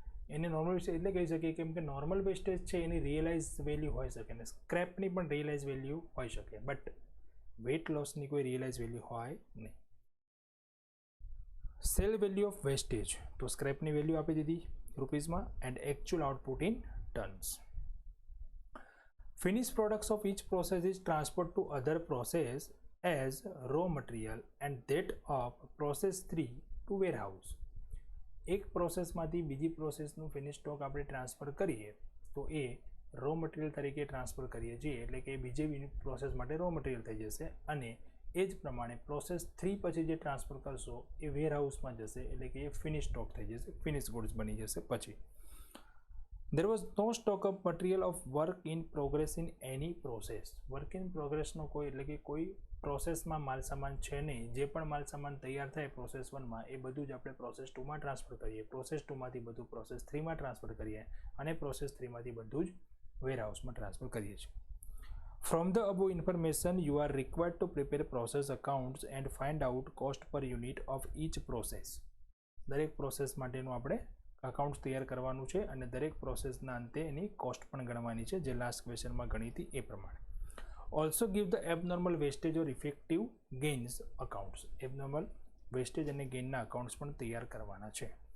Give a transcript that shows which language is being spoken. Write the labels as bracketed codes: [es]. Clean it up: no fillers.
[gu] એને normal wastage એટલે કહી શકીએ કેમ કે નોર્મલ વેસ્ટેજ છે એની રિયલાઇઝ વેલ્યુ હોઈ શકે ને સ્ક્રેપની પણ રિયલાઇઝ વેલ્યુ હોઈ શકે, બટ વેટ લોસની કોઈ રિયલાઇઝ વેલ્યુ હોય નહીં. [en] sale value of wastage, [gu] તો સ્ક્રેપની વેલ્યુ આપી દીધી રૂપીઝમાં [en] And actual output in tons. Finish products of each process is transferred to other process as raw material and that of process 3 to warehouse. [gu] એક પ્રોસેસમાંથી બીજી પ્રોસેસનું finish stock આપણે transfer કરીએ તો એ raw material તરીકે transfer કરીએ છીએ, એટલે કે બીજી પ્રોસેસ માટે રો મટીરિયલ થઈ જશે અને એ જ પ્રમાણે પ્રોસેસ 3 પછી જે ટ્રાન્સફર કરશો એ વેરહાઉસમાં જશે, એટલે કે એ ફિનિશ સ્ટોક થઈ જશે, ફિનિશ ગુડ્સ બની જશે. [en] પછી there was no stock of material of work in progress in any process. [gu] Work in પ્રોગ્રેસનો કોઈ એટલે કે કોઈ પ્રોસેસમાં માલ સામાન છે નહીં, જે પણ માલ સામાન તૈયાર થાય પ્રોસેસ 1માં એ બધું જ આપણે પ્રોસેસ 2માં ટ્રાન્સફર કરીએ, પ્રોસેસ 2માંથી બધું પ્રોસેસ 3માં ટ્રાન્સફર કરીએ અને પ્રોસેસ 3માંથી બધું જ વેરહાઉસમાં ટ્રાન્સફર કરીએ છીએ. [en] From the above information, you are required to prepare process accounts and find out cost per unit of each process. [gu] દરેક પ્રોસેસ માટેનું આપણે અકાઉન્ટ્સ તૈયાર કરવાનું છે અને દરેક પ્રોસેસના અંતે એની કોસ્ટ પણ ગણવાની છે, જે લાસ્ટ ક્વેશ્ચનમાં ગણી હતી એ પ્રમાણે. [en] Also give the abnormal wastage or effective gains accounts. [gu] Abnormal wastage અને ગેઇનના અકાઉન્ટ્સ પણ તૈયાર કરવાના છે.